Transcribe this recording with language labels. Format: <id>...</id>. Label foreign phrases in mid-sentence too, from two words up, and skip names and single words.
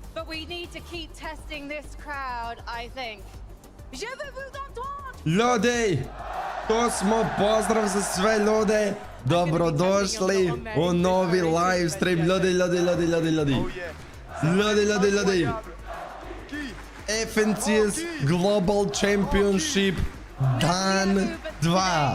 <en>We need to keep testing this crowd, I think.</en> <fr>Je veux vous entendre.</fr> <sr>Ljudi, to smo, pozdrav za sve ljude. Dobrodošli u novi live stream. Ljudi. FNCS Global Championship dan 2.</sr>